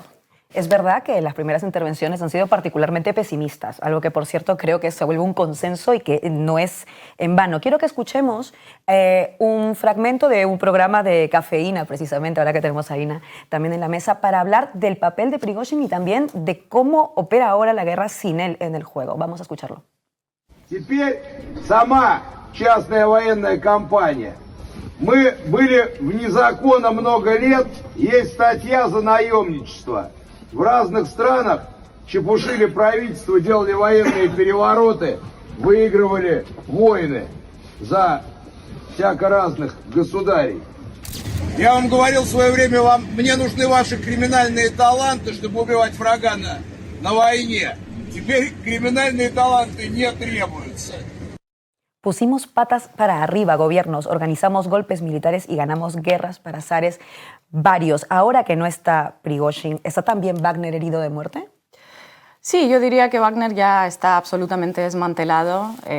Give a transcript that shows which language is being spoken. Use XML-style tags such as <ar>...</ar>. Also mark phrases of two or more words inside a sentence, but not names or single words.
<es>Es verdad que las primeras intervenciones han sido particularmente pesimistas, algo que por cierto creo que se vuelve un consenso y que no es en vano. Quiero que escuchemos un fragmento de un programa de Cafeína, precisamente, ahora que tenemos a Aina también en la mesa, para hablar del papel de Prigozhin y también de cómo opera ahora la guerra sin él en el juego. Vamos a escucharlo.</es> <ru>Теперь сама частная военная компания. Мы были вне закона много лет, есть статья за наемничество. В разных странах чепушили правительство, делали военные перевороты, выигрывали войны за всяко разных государей. Я вам говорил в свое время, мне нужны ваши криминальные таланты, чтобы убивать врага на войне. Теперь криминальные таланты не требуются.</ru> <es>Pusimos patas para arriba, gobiernos, organizamos golpes militares y ganamos guerras para zares varios. Ahora que no está Prigozhin, ¿está también Wagner herido de muerte? Sí, yo diría que Wagner ya está absolutamente desmantelado.</es>